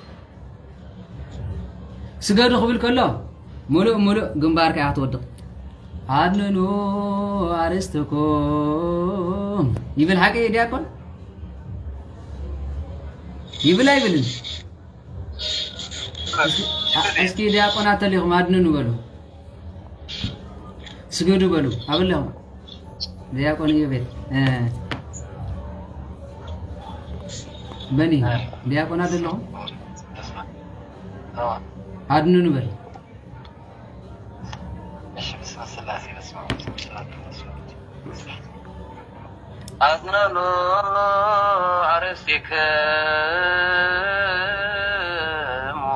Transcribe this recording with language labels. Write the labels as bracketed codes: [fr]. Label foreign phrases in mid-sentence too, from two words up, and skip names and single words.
[ti] ስገዱ ክብል ከሎ ሙሉእ ግንባርካ ኢኻ ትወድቕ አድነኑ አርስትኩም ይብል ሓቀይ ዲያቆን ይብል አይብልን እስኪ ዲያቆናት ተሊኹም አድነኑ በሉ ስገዱ በሉ አብለኹም ዲያቆን ይቤት በኒ [am] ዲያቆን አይደለሁም [ti] አድነኑ በል [gez] አዝነኑ አርስትክሙ